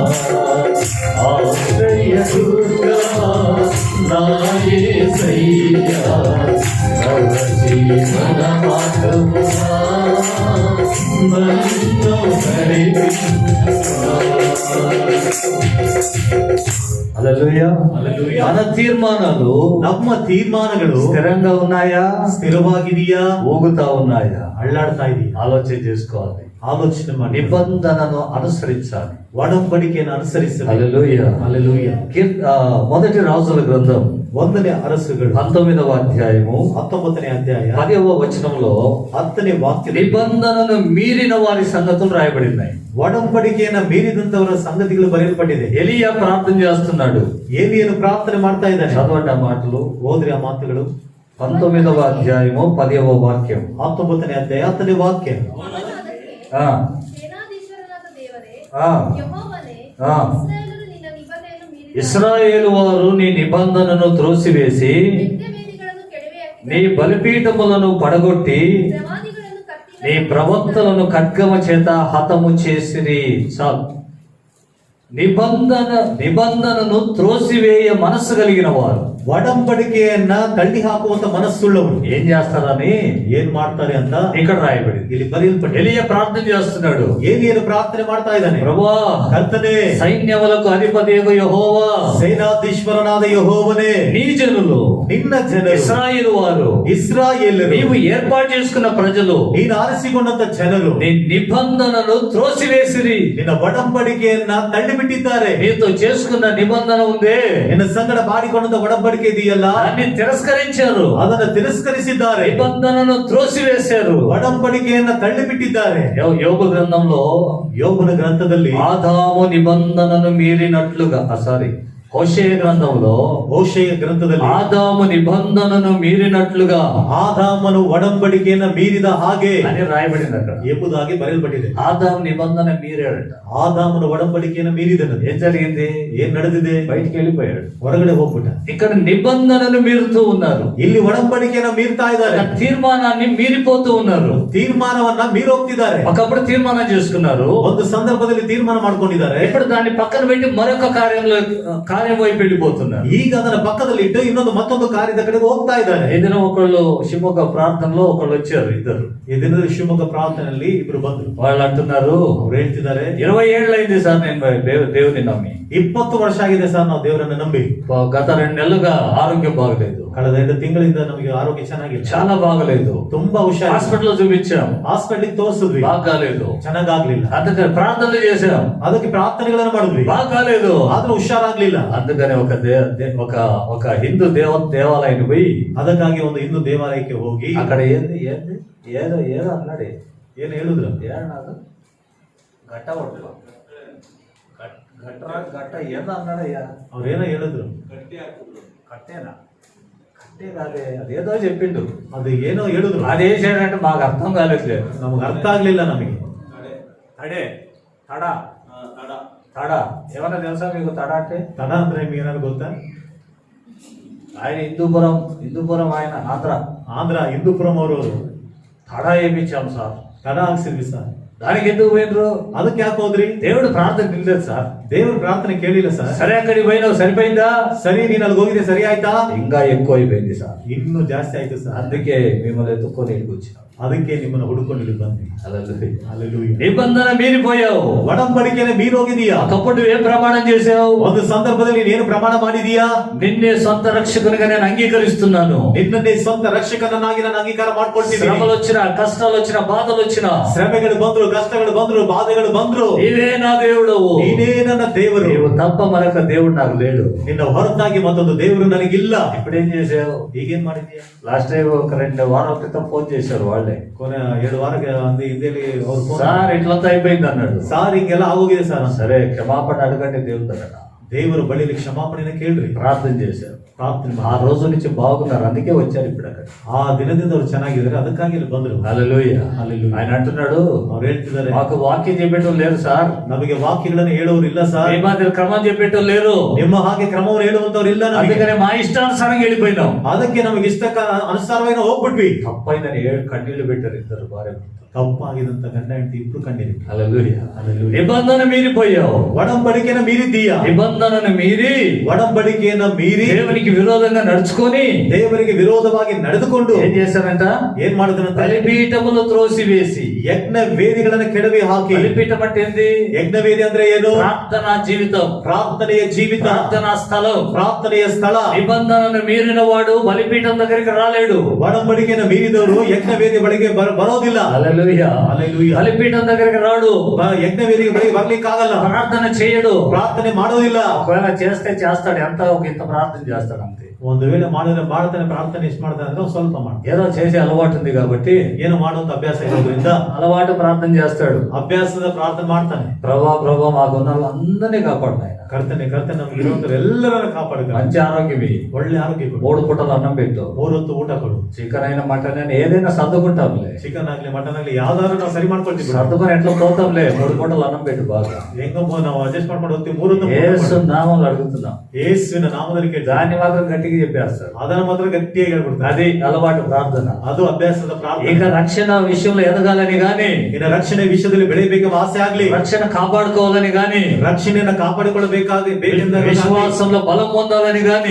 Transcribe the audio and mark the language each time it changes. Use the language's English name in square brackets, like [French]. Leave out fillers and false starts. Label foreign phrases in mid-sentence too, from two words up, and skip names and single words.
[Telugu] ఆశ్రయదుర్గమా నా యేసయ్యా, నవ జీవన మార్గమునా నన్ను నడిపించుమా. హల్లెలూయా. హల్లెలూయా. మన తీర్మానాలు, [Kannada] ನಮ್ಮ ತೀರ್ಮಾನಗಳು [Telugu] స్థిరంగా ఉన్నాయా? [Kannada] ಸ್ಥಿರವಾಗಿದೆಯಾ? [Telugu] ఊగుతా ఉన్నాయా? [Kannada] ಅಳ್ಳಾಡ್ತಾ ಇದೆಯಾ? [Telugu] ఆలోచన చేసుకోవాలి. [Kannada] ಆಲೋಚನೆ ಮಾಡಿ. [Telugu] నిబంధనను అనుసరించాలి. [Kannada] ಒಡಂಬಡಿಕೆಯನ್ನು ಅನುಸರಿಸಬೇಕು. [Telugu] హల్లెలూయా. హల్లెలూయా. మొదటి రాజుల గ్రంథం [Kannada] 1ನೇ ಅರಸುಗಳು [Telugu] 19వ అధ్యాయము [Kannada] 19ನೇ అధ్యాయ [Telugu] 10వ వచనంలో [Kannada] 10ನೇ ವಾಕ್ಯ, [Telugu] నిబంధనను మీరిన వారి సంగతులు రాయబడినాయి. [Kannada] ಒಡಂಬಡಿಕೆಯನ್ನ ಮೀರಿದಂತವರ ಸಂಗತಿಗಳು ಬರೆಯಲ್ಪಟ್ಟಿದೆ. [Telugu] ఎలియా ప్రార్థన చేస్తున్నాడు. [Kannada] ಏಲಿಯನು ಪ್ರಾರ್ಥನೆ ಮಾಡ್ತಾ ಇದ್ದಾನೆ. [Telugu] చదవండి ఆ మాటలు. [Kannada] ಹೋದ್ರಿ ಆ ಮಾತುಗಳು. [Telugu] 19వ అధ్యాయము 10వ వాక్యం. [Kannada] 19ನೇ ಅಧ್ಯಾಯ 10ನೇ ವಾಕ್ಯ. ఆ, ಸೇನಾಧೀಶ್ವರನಾದ ದೇವರೇ, ఆ, ಯೆಹೋವನೇ, ఆ. ಇಸ್ರಾಯೇಲರು ನಿನ್ನ ನಿಬಂಧನೆಯನ್ನು ಮೀರಿದ [Telugu] ఇశ్రాయేలు వారు నీ నిబంధనను త్రోసివేసి [Kannada] ಯಜ್ಞವೇದಿಗಳನ್ನು ಕೆಡವಿಹಾಕಿದರು. [Telugu] నీ బలిపీఠములను పడగొట్టి [Kannada] ಪ್ರವಾದಿಗಳನ್ನು ಕತ್ತಿಯಿಂದ [Telugu] నీ ప్రవక్తలను ఖడ్గమ చేత హతము చేసిరి. చాలు. నిబంధనను త్రోసివేయ మనస్సు కలిగిన వారు, [Kannada] ಒಡಂಬಡಿಕೆಯನ್ನ ತಳ್ಳಿ ಹಾಕುವಂತ ಮನಸ್ಸುಳ್ಳವರು [Telugu] ఏం చేస్తారని [Kannada] ಏನ್ ಮಾಡ್ತಾರೆ ಅಂತ [Telugu] ఇక్కడ రాయబడింది. [Kannada] ಇಲ್ಲಿ ಬರೆಯಲ್ಪಟ್ಟಿದೆ. [Telugu] ఎలియా ప్రార్థన చేస్తున్నాడు. [Kannada] ಏಲಿಯನು ಪ್ರಾರ್ಥನೆ ಮಾಡ್ತಾ ಇದ್ದಾನೆ. [Telugu] ప్రభువా, [Kannada] ಕರ್ತನೇ, [Telugu] సైన్యములకు అధిపతియగు యెహోవా, [Kannada] ಸೇನಾಧೀಶ್ವರನಾದ యెహోవనే, [Telugu] నీ జనులు, [Kannada] ನಿನ್ನ ಜನರು, [Telugu] ఇశ్రాయేలు వారు, ఇశ్రాయేలులు, నీవు ఏర్పాటు చేసుకున్న ప్రజలు, [Kannada] ನೀನು ಆರಿಸಿಕೊಂಡಂತ ಜನರು [Telugu] నీ నిబంధనలు త్రోసివేసిరి. [Kannada] ನಿನ್ನ ಒಡಂಬಡಿಕೆಯನ್ನ ತಳ್ಳಿಬಿಟ್ಟಿದ್ದಾರೆ. [Telugu] నీతో చేసుకున్న నిబంధన ఉందే, [Kannada] ನಿನ್ನ ಸಂಗಡ ಮಾಡಿಕೊಂಡಂತ ಒಡಂಬಡಿಕೆ ಇದೆಯಲ್ಲ, [Telugu] దాన్ని తిరస్కరించారు. [Kannada] ಅದನ್ನು ತಿರಸ್ಕರಿಸಿದ್ದಾರೆ. [Telugu] నిబంధనను త్రోసివేశారు. [Kannada] ಒಡಂಬಡಿಕೆಯನ್ನ ತಳ್ಳಿಬಿಟ್ಟಿದ್ದಾರೆ. [Telugu] యోబు గ్రంథంలో [Kannada] ಯೋಬನ ಗ್ರಂಥದಲ್ಲಿ [Telugu] ఆదాము నిబంధనను మీరినట్లుగా హోషేయ గ్రంథంలో [Kannada] ಹೋಶೇಯ ಗ್ರಂಥದಲ್ಲಿ [Telugu] ఆదాము నిబంధనను మీరినట్లుగా [Kannada] ಆದಾಮನು ಒಡಂಬಡಿಕೆಯನ್ನ ಮೀರಿದ ಹಾಗೆ [Telugu] అని రాయబడింది అక్కడ. [Kannada] ಎಂಬುದಾಗಿ ಬರೆಯಲ್ಪಟ್ಟಿದೆ. [Telugu] ఆదాము నిబంధన మీరాడట. [Kannada] ಆದಾಮನ ಒಡಂಬಡಿಕೆಯನ್ನ ಮೀರಿದನು. [Telugu] ఏం జరిగింది? [Kannada] ಏನ್ ನಡೆದಿದೆ? [Telugu] బయటికి వెళ్ళిపోయాడు. [Kannada] ಹೊರಗಡೆ ಹೋಗ್ಬಿಟ್ಟ. [Telugu] ఇక్కడ నిబంధనలు మీరుతూ ఉన్నారు. [Kannada] ಇಲ್ಲಿ ಒಡಂಬಡಿಕೆಯನ್ನ ಮೀರ್ತಾ ಇದ್ದಾರೆ. [Telugu] ఒక తీర్మానాన్ని మీరిపోతూ ఉన్నారు. [Kannada] ತೀರ್ಮಾನವನ್ನ ಮೀರೋಗ್ತಿದ್ದಾರೆ. [Telugu] ఒకప్పుడు తీర్మానం చేసుకున్నారు, [Kannada] ಒಂದು ಸಂದರ್ಭದಲ್ಲಿ ತೀರ್ಮಾನ ಮಾಡ್ಕೊಂಡಿದ್ದಾರೆ. [Telugu] ఇప్పుడు దాన్ని పక్కన పెట్టి మరొక కార్యం వైపు వెళ్ళిపోతున్నారు. [Kannada] ಈಗ ಅದನ್ನ ಪಕ್ಕದಲ್ಲಿ ಇಟ್ಟು ಇನ್ನೊಂದು ಮತ್ತೊಂದು ಕಾರ್ಯದ ಕಡೆಗೆ ಹೋಗ್ತಾ ಇದ್ದಾರೆ. [Telugu] ఈ దినం ఒకళ్ళు ಶಿವಮೊಗ್ಗ ప్రార్థనలో ఒకళ్ళు వచ్చారు, ఇద్దరు. [Kannada] ಈ ದಿನದ ಶಿವಮೊಗ್ಗ ಪ್ರಾರ್ಥನೆಯಲ್ಲಿ ಇಬ್ರು ಬಂದ್ರು. [Telugu] వాళ్ళు అంటున్నారు, [Kannada] ಅವ್ರು ಹೇಳ್ತಿದ್ದಾರೆ, [Telugu] 20 ఏళ్ళైంది సార్ నేను దేవుని నమ్మి. [Kannada] 20 ವರ್ಷ ಆಗಿದೆ ಸರ್ ನಾವು ದೇವರನ್ನ ನಂಬಿ. [Telugu] గత 2 నెలలుగా ఆరోగ్యం బాగలేదు. [Kannada] ಕಳೆದ 2 ತಿಂಗಳಿಂದ ನಮಗೆ ಆರೋಗ್ಯ ಚೆನ್ನಾಗಿಲ್ಲ. [Telugu] చాలా బాగలేదు. [Kannada] ತುಂಬಾ ಹುಷಾರು. [Telugu] హాస్పిటల్ చూపించాం, [Kannada] ಹಾಸ್ಪಿಟಲ್ ತೋರಿಸಿದ್ವಿ, [Telugu] బాగాలేదు. [Kannada] ಚೆನ್ನಾಗಾಗ್ಲಿಲ್ಲ. [Telugu] అందుకని ప్రార్థనలు చేశాం, [Kannada] ಅದಕ್ಕೆ ಪ್ರಾರ್ಥನೆಗಳನ್ನು ಮಾಡಿದ್ವಿ, [Telugu] బాగాలేదు. [Kannada] ಆದ್ರೂ ಹುಷಾರಾಗ್ಲಿಲ್ಲ. [Telugu] అందుకని ఒక హిందూ దేవాలయానికి పోయి, [Kannada] ಅದಕ್ಕಾಗಿ ಒಂದು ಹಿಂದೂ ದೇವಾಲಯಕ್ಕೆ ಹೋಗಿ [Telugu] అక్కడ ఏంది ఏదో అన్నాడు. [Kannada] ಏನ್ ಹೇಳಿದ್ರು? [Telugu] ఏమన్నాడు? గట్ట ఒట్టు గట్ట ఏదో అన్నాడయ్యా. [Kannada] ಅವ್ರೇನೋ ಹೇಳಿದ್ರು. [Telugu] కట్టేనా? కట్టే కాదే, అదేదో చెప్పిండు. [Kannada] ಅದು ಏನೋ ಹೇಳಿದ್ರು. [Telugu] అదేసాడంటే మాకు అర్థం కాలేదు. [Kannada] ನಮಗೆ ಅರ್ಥ ಆಗ್ಲಿಲ್ಲ. నಮಗೆ [Telugu] తడే తడ ఏమన్నా తెలుసా మీకు? తడ అంటే [Kannada] ತಡ ಅಂದ್ರೆ ನಿಮ್ಗೆ ಏನಾದ್ರು ಗೊತ್ತಾ? [Telugu] ఆయన హిందూపురం ఆయన [Kannada] ಆಂಧ್ರ ಹಿಂದೂಪುರಂ ಅವರು [Telugu] తడ వేయించాం సార్. [Kannada] ತಡ ಹಾಕ್ಸಿದ್ವಿ ಸರ್. [Telugu] దానికి ఎందుకు పోయినరు? [Kannada] ಅದಕ್ಕೆ ಯಾಕೆ ಹೋದ್ರಿ? [Telugu] దేవుడు ప్రార్థన నిలేదు సార్. [Kannada] ದೇವ್ರ ಪ್ರಾರ್ಥನೆ ಕೇಳಿಲ್ಲ ಸರ್. [Telugu] సరే అక్కడికి పోయినావు, సరిపోయిందా? [Kannada] ಸರಿ, ನೀನ್ ಅಲ್ಲಿ ಹೋಗಿದ್ದೆ, ಸರಿ ಆಯ್ತಾ? [Telugu] ఇంకా ఎక్కువ అయిపోయింది సార్. [Kannada] ಇನ್ನೂ ಜಾಸ್ತಿ ಆಯ್ತು ಸರ್. [Telugu] అందుకే మిమ్మల్ని ఎత్తుక్కొని ఇక్కడికి వచ్చినాం. [Kannada] ಅದಕ್ಕೆ ನಿಮ್ಮನ್ನ ಹುಡುಕೊಂಡು ಇಲ್ಲಿ ಬಂದ್ವಿ. [Telugu] హల్లెలూయా. నిబంధన మీరిపోయావు, [Kannada] ಒಡಂಬಡಿಕೆನ ಮೀರೋಗಿದೀಯಾ. [Telugu] ఒకప్పుడు ఏం ప్రమాణం చేసావు? [Kannada] ಒಂದು ಸಂದರ್ಭದಲ್ಲಿ ನೀನೇನು ಪ್ರಮಾಣ ಮಾಡಿದೀಯಾ? [Telugu] నిన్నే సొంత రక్షకునిగా నేను అంగీకరిస్తున్నాను. [Kannada] ನಿನ್ನನ್ನೇ ಸ್ವಂತ ರಕ್ಷಕನನ್ನಾಗಿ ನಾನು ಅಂಗೀಕಾರ ಮಾಡ್ಕೊಳ್ತೀನಿ. [Telugu] శ్రమలు వచ్చినా, కష్టాలు వచ్చినా, బాధలు వచ్చినా, [Kannada] ಶ್ರಮೆಗಳು ಬಂದ್ರು, ಕಷ್ಟಗಳು ಬಂದ್ರು, ಬಾಧೆಗಳು ಬಂದ್ರು, [Telugu] నీవే నా దేవుడు. [Kannada] ನೀನೇ ನನ್ನ ದೇವರು. [Telugu] నీవు తప్ప మరొక దేవుడు నాకు లేడు. [Kannada] ನಿನ್ನ ಹೊರತಾಗಿ ಮತ್ತೊಂದು ದೇವರು ನನಗಿಲ್ಲ. [Telugu] ఇప్పుడేం చేసావు? [Kannada] ಈಗೇನ್ ಮಾಡಿದೀಯಾ? [English] last time [Telugu] ఒక 2 వారాల క్రితం ఫోన్ చేశారు వాళ్ళే. [Kannada] ಕೊನೆ 7 ವಾರಕ್ಕೆ ಹಿಂದೆಲಿ ಅವ್ರು ಫೋನ್, [Telugu] సార్ ఇట్లంతా అయిపోయింది అన్నాడు. [Kannada] ಸಾರ್ ಹಿಂಗೆಲ್ಲ ಆಗೋಗಿದೆ ಸರ್. [Telugu] సరే క్షమాపణ అడగండి దేవుడు దగ్గర. [Kannada] ದೇವರು ಬಳಿಲಿ ಕ್ಷಮಾಪಣೆನ ಕೇಳ್ರಿ. [Telugu] ప్రార్థన చేశారు. [Kannada] ಪ್ರಾರ್ಥನೆ [Telugu] ఆ రోజు నుంచి బాగున్నారు, అందుకే వచ్చారు ఇప్పుడు అక్కడ. [Kannada] ಆ ದಿನದಿಂದ ಅವ್ರು ಚೆನ್ನಾಗಿದ್ದಾರೆ, ಅದಕ್ಕಾಗಿ ಇಲ್ಲಿ ಬಂದ್ರು. [Telugu] హల్లెలూయా. హల్లెలూయా. ఆయన అంటున్నాడు, [Kannada] ಅವ್ರು ಹೇಳ್ತಿದ್ದಾರೆ, [Telugu] మాకు వాక్యం చెప్పేటోళ్ళు లేరు సార్. [Kannada] ನಮಗೆ ವಾಕ್ಯಗಳನ್ನು ಹೇಳುವವರು ಇಲ್ಲ [Telugu] మీ [Kannada] ಸರ್. [Telugu] మాదిరి క్రమం చెప్పేటోళ్ళు లేరు. [Kannada] ನಿಮ್ಮ ಹಾಗೆ ಕ್ರಮವನ್ನು ಹೇಳುವಂತವ್ರು ಇಲ್ಲ ನಮಗೆ. [Telugu] అందుకనే మా ఇష్టానుసారంగా వెళ్ళిపోయినాం. [Kannada] ಅದಕ್ಕೆ ನಮಗೆ ಇಷ್ಟ ಅನುಸಾರವಾಗಿ ನಾವು ಹೋಗ್ಬಿಟ್ವಿ. [Telugu] తప్పైందని 7 కన్నీళ్లు పెట్టారు ఇద్దరు భార్య. [Kannada] ತಪ್ಪಾಗಿದಂತ ಗಂಡ ಹೆಂಡತಿ ಇಬ್ರು ಕಂಡಿರಿ. [Telugu] హల్లెలూయా. హల్లెలూయా. నిబంధన మీరిపోయావు. [Kannada] ಒಡಂಬಡಿಕೆನ ಮೀರಿದ್ದೀಯಾ. [Telugu] నిబంధనను మీరి [Kannada] ಒಡಂಬಡಿಕೆಯನ್ನ ಮೀರಿ [Telugu] దేవునికి విరోధంగా నడుచుకొని [Kannada] ದೇವರಿಗೆ ವಿರೋಧವಾಗಿ ನಡೆದುಕೊಂಡು [Telugu] ఏం చేశారంట? [Kannada] ಏನ್ ಮಾಡಿದ್ರಂತ? [Telugu] బలిపీఠములు త్రోసివేసి. [Kannada] ಯಜ್ಞ ವೇದಿಗಳನ್ನ ಕೆಡವಿ ಹಾಕಿ. [Telugu] బలిపీఠం అంటే ఏంది? [Kannada] ಯಜ್ಞ ವೇದಿ ಅಂದ್ರೆ ಏನು? [Telugu] ప్రార్థనా జీవితం, [Kannada] ಪ್ರಾರ್ಥನೆಯ ಜೀವಿತ, [Telugu] ప్రార్థనా స్థలం. [Kannada] ಪ್ರಾರ್ಥನೆಯ ಸ್ಥಳ. [Telugu] నిబంధనను మీరిన వాడు బలిపీఠం దగ్గరికి రాలేడు. [Kannada] ಒಡಂಬಡಿಕೆಯನ್ನು ಮೀರಿದವರು ಯಜ್ಞ ವೇದಿ ಬಳಿಗೆ ಬರೋದಿಲ್ಲ. [Telugu] హల్లెలూయా. హల్లెలూయా. బలిపీఠం దగ్గరికి రాడు. [Kannada] ಯಜ್ಞ ವೇದಿಗೆ ಬಳಿಗೆ ಬರ್ಲಿಕ್ಕಾಗಲ್ಲ. [Telugu] ప్రార్థన చేయడు. [Kannada] ಪ್ರಾರ್ಥನೆ ಮಾಡೋದಿಲ್ಲ. [Telugu] ఒకవేళ చేస్తే చేస్తాడు, ఎంత ఒక ఇంత ప్రార్థన చేస్తాడు అంతే. [Kannada] ಒಂದು ವೇಳೆ ಮಾಡಿದ್ರೆ ಮಾಡ್ತಾನೆ, ಪ್ರಾರ್ಥನೆ ಎಷ್ಟು ಮಾಡ್ತಾನೆ ಅಂದ್ರೆ ಒಂದ್ ಸ್ವಲ್ಪ ಮಾಡ್ತಾನೆ. [Telugu] ఏదో చేసే అలవాటు ఉంది కాబట్టి, [Kannada] ಏನು ಮಾಡುವಂತ ಅಭ್ಯಾಸ ಇರೋದ್ರಿಂದ [Telugu] అలవాటు ప్రార్థన చేస్తాడు. [Kannada] ಅಭ್ಯಾಸದ ಪ್ರಾರ್ಥನೆ ಮಾಡ್ತಾನೆ. [Telugu] ప్రభా మాకున్న అందరినీ కాపాడు నాయన. [Kannada] ಕರ್ತನೆ ನಮ್ಗೆ ಇರುವಂತ ಎಲ್ಲರನ್ನ ಕಾಪಾಡುತ್ತೆ. [Telugu] మంచి ఆరోగ్యం ఇయ్యి. [Kannada] ಒಳ್ಳೆ ಆರೋಗ್ಯ ಕೊಡು. [Telugu] 3 పూటలు అన్నం పెట్టు. [Kannada] 3 ಹೊತ್ತು ಊಟ ಕೊಡು. [Telugu] చికెన్ అయినా మటన్ అయినా ఏదైనా సర్దుకుంటాంలే. [Kannada] ಚಿಕನ್ ಆಗ್ಲಿ ಮಟನ್ ಆಗ್ಲಿ ಯಾವ್ದಾದ್ರು ನಾವು ಸರಿ ಮಾಡ್ಕೊಳ್ತೀವಿ. [Telugu] సర్దుకొని ఎట్లా పోతాంలే. 3 పూటలు అన్నం పెట్టు బాగా. [Kannada] ಹೆಂಗೋ ನಾವು ಅಡ್ಜಸ್ಟ್ ಮಾಡ್ಕೊಂಡು ಹೋಗ್ತೀವಿ. 3 ಹೊತ್ತು [Telugu] యేసు నామంలో అడుగుతున్నాం. [Kannada] ಯೇಸುವಿನ ನಾಮದಲ್ಲಿ ಕೇಳಿ [Telugu] దాన్ని మాత్రం గట్టిగా గట్టిగా చెప్పేస్తారు. [Kannada] ಅದನ್ನ ಮಾತ್ರ ಗಟ್ಟಿಯಾಗಿ ಹೇಳ್ಬಿಡ್ತಾರೆ. [Telugu] అది అలవాటు ప్రార్థన. [Kannada] ಅದು ಅಭ್ಯಾಸದ ಪ್ರಾರ್ಥನೆ. [Telugu] ఇక రక్షణ విషయంలో ఎదగాలని గాని, [Kannada] ಇನ್ನು ರಕ್ಷಣೆ ವಿಷಯದಲ್ಲಿ ಬೆಳೆಯಬೇಕೆಂಬ ಆಸೆ ಆಗ್ಲಿ, [Telugu] రక్షణ కాపాడుకోవాలని గాని, [Kannada] ರಕ್ಷಣೆಯನ್ನು ಕಾಪಾಡಿಕೊಳ್ಳಬೇಕೆಂದ [Telugu] విశ్వాసంలో బలం పొందాలని గాని,